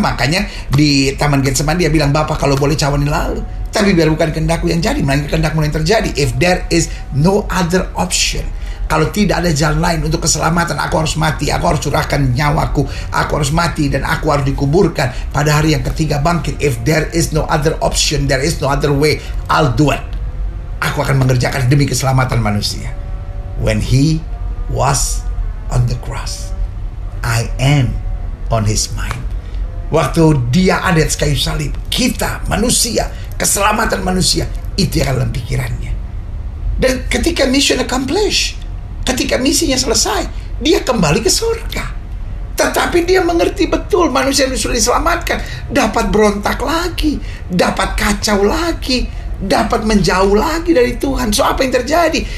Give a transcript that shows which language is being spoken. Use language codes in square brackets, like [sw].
[id] Makanya di Taman Getsemani Dia bilang, Bapa kalau boleh cawani lalu, tapi biar bukan kehendakku yang jadi, melainkan kehendakmu yang terjadi. [en] If there is no other option, [id] kalau tidak ada jalan lain untuk keselamatan, aku harus mati, aku harus curahkan nyawaku, aku harus mati, dan aku harus dikuburkan pada hari yang ketiga bangkit. [en] If there is no other option, there is no other way, I'll do it. [id] Aku akan mengerjakan demi keselamatan manusia. [en] When He was on the cross, I am on His mind. [id] Waktu Dia ada di kayu salib, kita manusia, keselamatan manusia, itu yang dalam pikirannya. Dan ketika [en] mission accomplished, [id] ketika misinya selesai, Dia kembali ke surga. Tetapi Dia mengerti betul manusia yang sudah diselamatkan dapat berontak lagi, dapat kacau lagi, dapat menjauh lagi dari Tuhan. So apa yang terjadi?